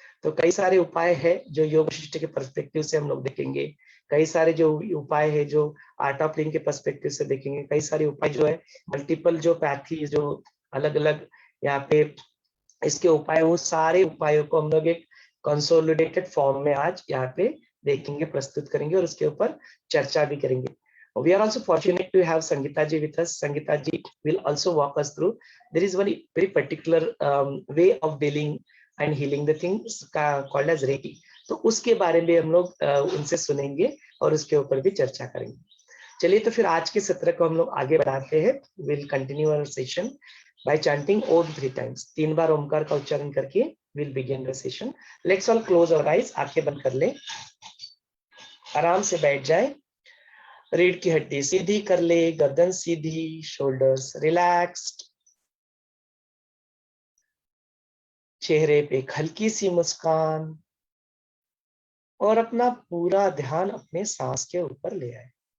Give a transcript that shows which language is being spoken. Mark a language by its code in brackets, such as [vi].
[hi] तो कई सारे उपाय है जो योग वशिष्ठ के पर्सपेक्टिव से हम लोग देखेंगे, कई सारे जो उपाय है जो आर्ट ऑफ लिविंग के पर्सपेक्टिव से देखेंगे, कई सारे उपाय जो है मल्टीपल जो पैथी जो अलग अलग यहाँ पे इसके उपाय, वो सारे उपायों को हम लोग एक कंसोलिडेटेड फॉर्म में आज यहाँ पे देखेंगे, प्रस्तुत करेंगे और उसके ऊपर चर्चा भी करेंगे। [en] We are also fortunate to have Sangeeta ji with us. Sangeeta ji will also walk us through. There is one very particular way of dealing and healing the things called as Reiki. [hi] तो उसके बारे में हम लोग उनसे सुनेंगे और उसके ऊपर भी चर्चा करेंगे। चलिए तो फिर आज के सत्र को हम लोग आगे बढ़ाते हैं। [en] We'll continue our session by chanting Om 3 times. [hi] 3 बार ओमकार का उच्चारण करके [en] we'll begin the session. Let's all close our eyes. [hi] आंखें बंद कर लें, आराम से बैठ जाए, रीढ़ की हड्डी सीधी कर ले, गर्दन सीधी, शोल्डर्स रिलैक्स्ड, चेहरे पे एक हल्की सी मुस्कान और अपना पूरा ध्यान अपने सांस के ऊपर ले आए।